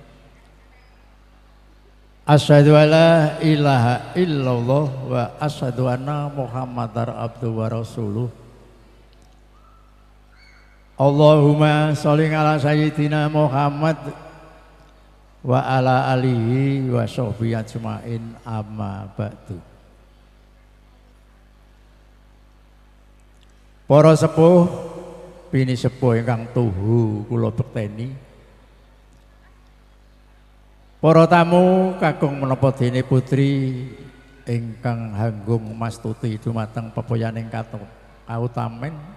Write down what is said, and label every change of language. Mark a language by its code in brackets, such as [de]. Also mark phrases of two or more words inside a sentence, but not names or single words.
[ar] أشهد أن لا إله إلا الله وأشهد أن محمدا عبده ورسوله. اللهم صل على سيدنا محمد وعلى آله وصحبه أجمعين، أما بعد. [jv] Para sepuh bini sepuh ingkang tuhu kula bekteni, para tamu kakung menapa dene putri ingkang hanggung mastuti dumateng pepoyaning kautamen,